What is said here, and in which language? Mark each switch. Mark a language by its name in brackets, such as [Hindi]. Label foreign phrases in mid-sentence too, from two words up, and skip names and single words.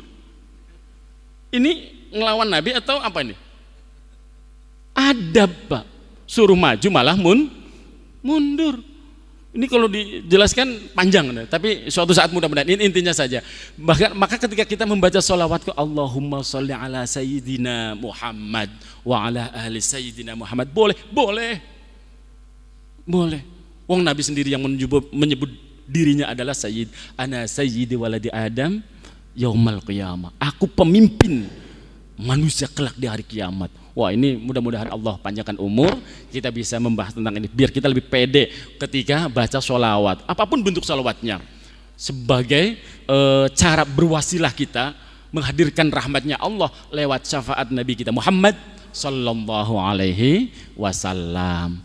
[Indonesian] Ini ngelawan Nabi atau apa ini? Adab Pak, suruh maju malah mundur. Ini kalau dijelaskan panjang, tapi suatu saat mudah-mudahan ini intinya saja. Maka ketika kita membaca sholawat ke [Arabic] اللهم صل على سيدنا محمد وعلى أهل سيدنا محمد, [Indonesian] boleh. Wong Nabi sendiri yang menyebut dirinya adalah Sayyid, [Arabic] أنا سيد ولد آدم يوم القيامة. [Indonesian] Aku pemimpin manusia kelak di hari kiamat. Wah ini mudah-mudahan Allah panjangkan umur, kita bisa membahas tentang ini biar kita lebih pede ketika baca sholawat, apapun bentuk sholawatnya, sebagai cara berwasilah kita menghadirkan rahmatnya Allah lewat syafaat Nabi kita Muhammad [Arabic] صلى الله عليه وسلم.